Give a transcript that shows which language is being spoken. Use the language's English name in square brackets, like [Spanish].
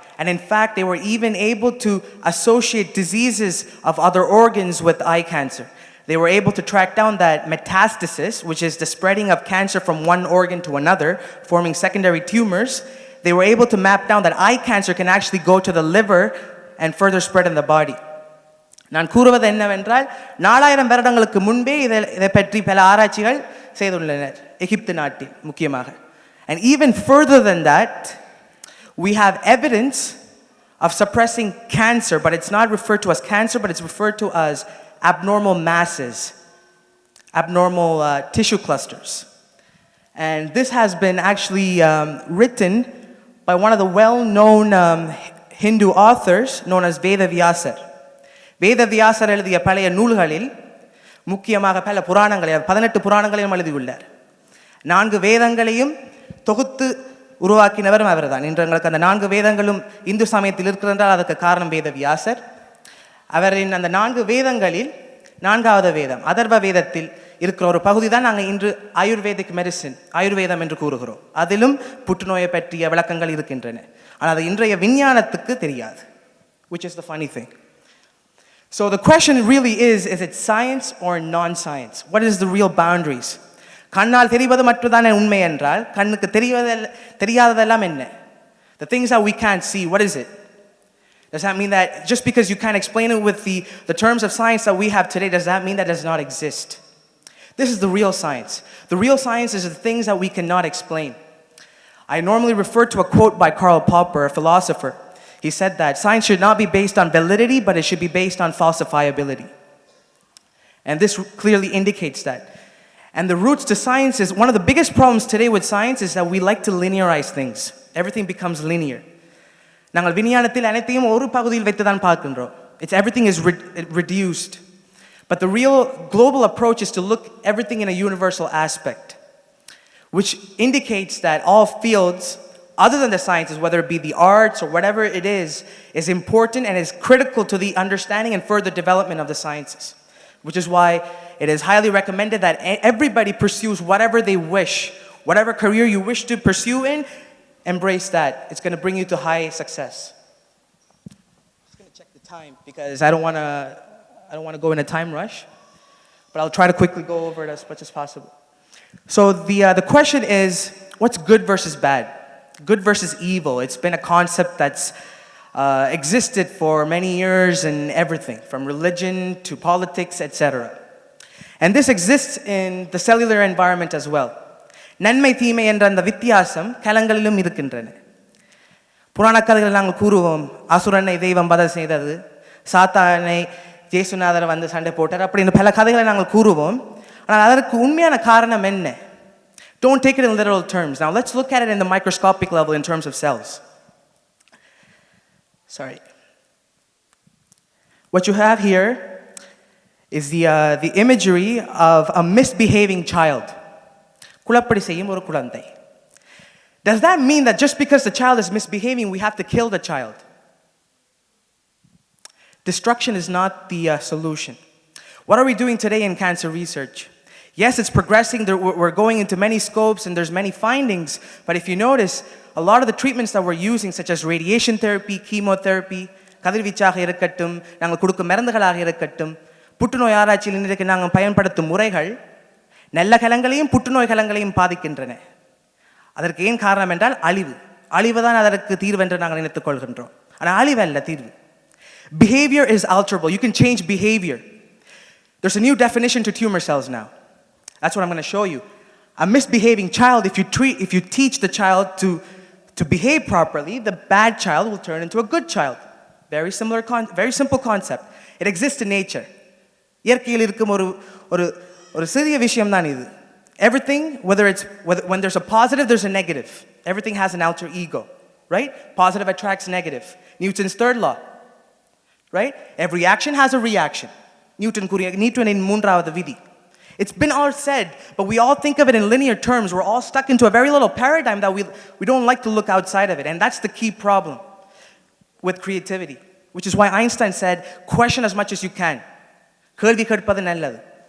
[English] And in fact, they were even able to associate diseases of other organs with eye cancer. They were able to track down that metastasis, which is the spreading of cancer from one organ to another, forming secondary tumors. They were able to map down that eye cancer can actually go to the liver and further spread in the body. [Tamil] நான் கூறுவது என்னவென்றால் 4000 வருடங்களுக்கு முன்பே இதை பற்றி பல ஆராய்ச்சிகள் செய்துள்ளனர் எகிப்து நாட்டில் முக்கியமாக. [English] And even further than that, we have evidence of suppressing cancer, but it's not referred to as cancer, but it's referred to as abnormal masses, abnormal tissue clusters. And this has been actually written by one of the well-known Hindu authors known as Vedavyasar. [Tamil] வேதவியாசர் எழுதிய பழைய நூல்களில் முக்கியமாக பல புராணங்களை 18 புராணங்களையும் எழுதியுள்ளார். 4 வேதங்களையும் தொகுத்து உருவாக்கினவரும் அவர்தான். இன்று எங்களுக்கு அந்த 4 வேதங்களும் இந்து சமயத்தில் இருக்கிறால் அதற்கு காரணம் வேதவியாசர். அவரின் அந்த 4 வேதங்களில் 4வது வேதம் அதர்வ வேதத்தில் இருக்கிற ஒரு பகுதி தான் நாங்கள் இன்று ஆயுர்வேதிக் மெடிசின் ஆயுர்வேதம் என்று கூறுகிறோம். அதிலும் புற்றுநோயை பற்றிய விளக்கங்கள் இருக்கின்றன. ஆனால் அது இன்றைய விஞ்ஞானத்துக்கு தெரியாது. [English] Which is the funny thing. So the question really is it science or non-science? What is the real boundaries? [Tamil] கண்ணால் தெரிவது மட்டும்தானே உண்மை என்றால் கண்ணுக்கு தெரியாததெல்லாம் என்ன? [English] The things that we can't see, what is it? Does that mean that just because you can't explain it with the terms of science that we have today, does that mean that does not exist? This is the real science. The real science is the things that we cannot explain. I normally refer to a quote by Karl Popper, a philosopher. He said that science should not be based on validity, but it should be based on falsifiability. And this clearly indicates that. And the roots to science is, one of the biggest problems today with science is that we like to linearize things. Everything becomes linear. [Tamil] நாங்கள் விஞ்ஞானத்தில் அனைத்தையும் ஒரு பகுதியில் வைத்து தான் பார்க்கின்றோம். [English] Everything is reduced. But the real global approach is to look everything in a universal aspect, which indicates that all fields other than the sciences, whether it be the arts or whatever it is important and is critical to the understanding and further development of the sciences. Which is why it is highly recommended that everybody pursues whatever they wish, whatever career you wish to pursue in, embrace that. It's going to bring you to high success. I'm just going to check the time because I don't want to go in a time rush, but I'll try to quickly go over it as much as possible. So the question is, what's good versus bad? Good versus evil. It's been a concept that's existed for many years in everything, from religion to politics, etc. And this exists in the cellular environment as well. [Tamil] நன்மை தீமை என்ற அந்த வித்தியாசம் கலங்களிலும் இருக்கின்றன. புராண கதைகள் நாங்கள் கூறுவோம், அசுரனை தெய்வம் வதை செய்தது, சாத்தானை ஜேசுநாதர் வந்து சண்டை போட்டார், அப்படின்னு பல கதைகளை நாங்கள் கூறுவோம். ஆனால் அதற்கு உண்மையான காரணம் என்ன? [English] Don't take it in literal terms. Now let's look at it in the microscopic level in terms of cells. Sorry. What you have here is the imagery of a misbehaving child. [Tamil] குழப்படி செய்யும் ஒரு குழந்தை. [English] Does that mean that just because the child is misbehaving, we have to kill the child? Destruction is not the solution. What are we doing today in cancer research? Yes, it's progressing. We're going into many scopes and there's many findings. But if you notice, a lot of the treatments that we're using, such as radiation therapy, chemotherapy, [Tamil] கதிர்வீச்சாக இருக்கட்டும், நாங்கள் கொடுக்கும் மருந்துகளாக இருக்கட்டும், புற்றுநோய் ஆராய்ச்சியில் இன்றைக்கு நாங்கள் பயன்படுத்தும் முறைகள் நல்ல கலங்களையும் புற்றுநோய் கலங்களையும் பாதிக்கின்றன. அதற்கு ஏன் காரணம் என்றால் அழிவு தான் அதற்கு தீர்வு என்று நாங்கள் நினைத்துக் கொள்கின்றோம். ஆனால் அழிவு அல்ல தீர்வு. [English] Behavior is alterable. You can change behavior. There's a new definition to tumor cells now. That's what I'm going to show you. A misbehaving child, if you teach the child to behave properly, the bad child will turn into a good child. Very simple concept. It exists in nature. [Tamil] இயற்கையில் இருக்கும் ஒரு சிறிய விஷயம் தான் இது. [English] Everything, when there's a positive, there's a negative. Everything has an alter ego, right? Positive attracts negative. Newton's third law, right? Every action has a reaction. [Tamil] Newtoniன் மூன்றாவது விதி. [English] It's been all said, but we all think of it in linear terms. We're all stuck into a very little paradigm that we don't like to look outside of it. And that's the key problem with creativity, which is why Einstein said, question as much as you can. [Tamil] கேள்வி கேட்பது நல்லது.